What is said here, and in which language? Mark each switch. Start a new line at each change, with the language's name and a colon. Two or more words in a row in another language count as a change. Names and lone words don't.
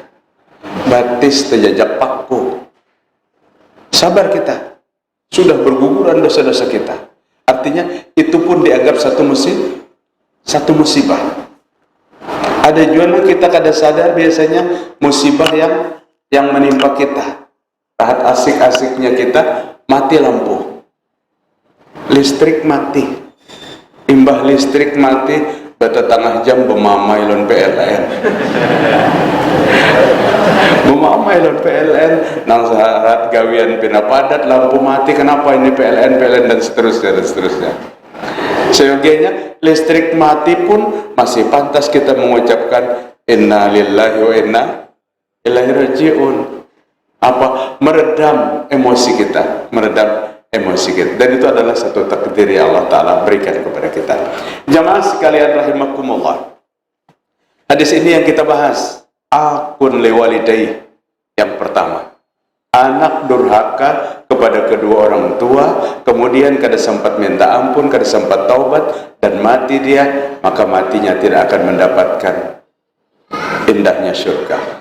Banjar: Batis terjajak
Indonesian: paku, sabar kita, sudah berguguran dosa-dosa kita. Artinya itu pun dianggap satu musibah. Ada juga kita kada sadar biasanya musibah yang menimpa kita.
Banjar: Saat asik-asiknya kita mati lampu, listrik mati, imbah listrik mati, bata tengah jam bemamai lon PLN. Bemamai lon PLN, nang saat gawian pina padat,
Indonesian: lampu mati, kenapa ini PLN dan seterusnya. Seyogianya listrik mati pun masih pantas kita mengucapkan
Arabic: إنا لله وإنا إليه راجعون.
Indonesian: Apa? Meredam emosi kita, dan itu adalah satu takdir yang Allah Ta'ala berikan kepada kita. Jamaah sekalian rahimakumullah, hadis ini yang kita bahas,
Arabic: عاق لوالديه.
Indonesian: Yang pertama, anak durhaka kepada kedua orang tua, kemudian
Banjar: kada sempat minta ampun, kada sempat taubat,
Indonesian: dan mati dia, maka matinya tidak akan mendapatkan indahnya surga.